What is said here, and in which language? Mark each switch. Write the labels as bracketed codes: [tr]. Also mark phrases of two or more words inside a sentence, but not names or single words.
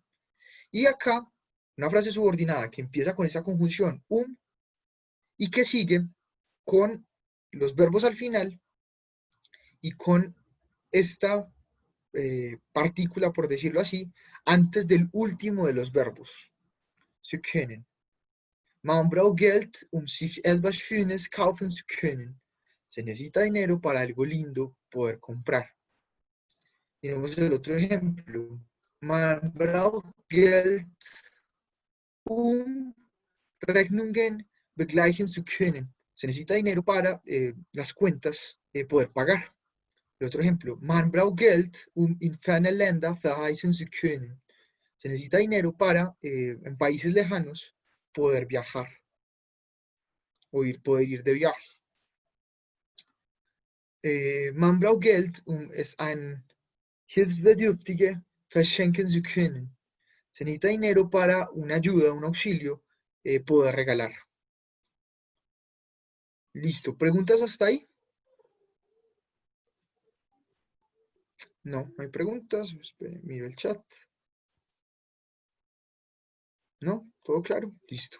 [es] Y acá, una frase subordinada que empieza con esa conjunción y que sigue con los verbos al final y con esta partícula, por decirlo así, antes del último de los verbos. [de] Zu können. Man braucht Geld, sich etwas Schönes kaufen zu können. [es] Se necesita dinero para algo lindo poder comprar. Tenemos el otro ejemplo. [de] Man braucht Geld, Rechnungen begleichen zu können. [es] Se necesita dinero para las cuentas poder pagar. El otro ejemplo. [de] Man braucht Geld, in ferne Länder verreisen zu können. [es] Se necesita dinero para, en países lejanos, poder viajar o poder ir de viaje. [de] Man braucht Geld, es ein Hilfsbedürftige verschenken zu können. [es] Se necesita dinero para una ayuda, un auxilio, poder regalar. Listo. ¿Preguntas hasta ahí? No, no hay preguntas. Esperen, miro el chat. ¿No? ¿Todo claro? Listo.